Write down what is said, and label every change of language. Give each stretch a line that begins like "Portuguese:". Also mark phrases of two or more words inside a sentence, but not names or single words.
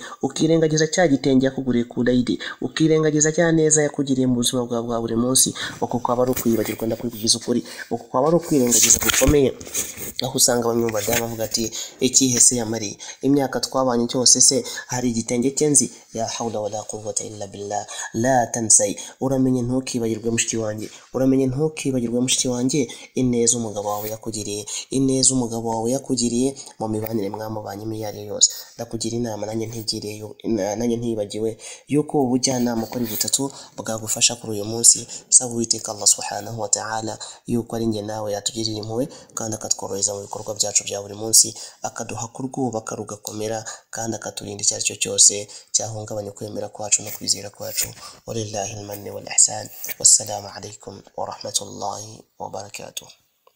Kinyarwanda: Ukirengagiza cya gitenge yakuguriye ku Eid, ukirengagiza cya neza yakugiriye mu buzima bwawe bwa buri munsi. Uko kwaba ari ukwibagirwa, ndakwivugiza ukuri, uko kwaba ari ukwirengagiza gukomeye. Aho usanga bamwe mu badamu bavuga ati ikihe se yamariye imyaka twabanye cyose, se hari igitenge cyenzi?
Arabic: يا حول ولا قوة إلا بالله.
Kinyarwanda: La tansai, uramenye ntukibagirwe mushiki wanjye, uramenye ntukibagirwe mushiki wanjye ineza umugabo wawe yakugiriye, ineza umugabo wawe yakugiriye mu mibanire mwamubanyemo iyo ari yose. Ndakugira inama nanjye ntibagiwe yuko ubujyanama ukora butatu bwagufasha kuri uyu munsi. Saba Uwiteka Allah
Arabic: سبحانه وتعالى
Kinyarwanda: yuko ari njye nawe yatugiriye impuhwe kandi akatworohereza mu bikorwa byacu bya buri munsi, akaduha kurwubaka rugakomera, kandi akaturinda icyo ari cyo cyose cyahungabanya kwemera kwacu no kwizera kwacu.
Arabic: ولله المن والإحسان. والسلام عليكم ورحمة الله وبركاته.